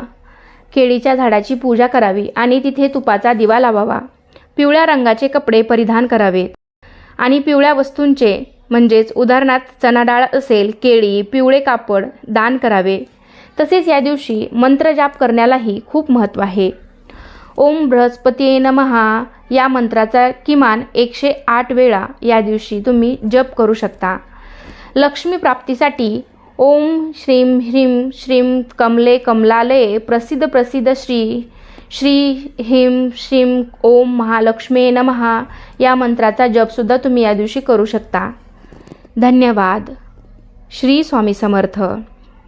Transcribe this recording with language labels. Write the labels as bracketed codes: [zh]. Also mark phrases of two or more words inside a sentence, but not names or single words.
[mr] केळीच्या झाडाची पूजा करावी आणि तिथे तुपाचा दिवा लावावा. पिवळ्या रंगाचे कपडे परिधान करावेत आणि पिवळ्या वस्तूंचे म्हणजेच उदाहरणार्थ चणा डाळ असेल, केळी, पिवळे कापड दान करावे. तसेच या दिवशी मंत्रजाप करण्यालाही खूप महत्त्व आहे. [sa] ओम बृहस्पतीये नमः [mr] या मंत्राचा किमान 108 वेळा या दिवशी तुम्ही जप करू शकता. लक्ष्मी प्राप्तीसाठी [sa] ओम श्रीं ह्रीं श्रीं कमले कमलालये प्रसिद्ध प्रसिद्ध श्री ह्रीं श्रीं ओम महालक्ष्मी नमः [mr] या मंत्राचा जपसुद्धा तुम्ही या दिवशी करू शकता. धन्यवाद. श्री स्वामी समर्थ.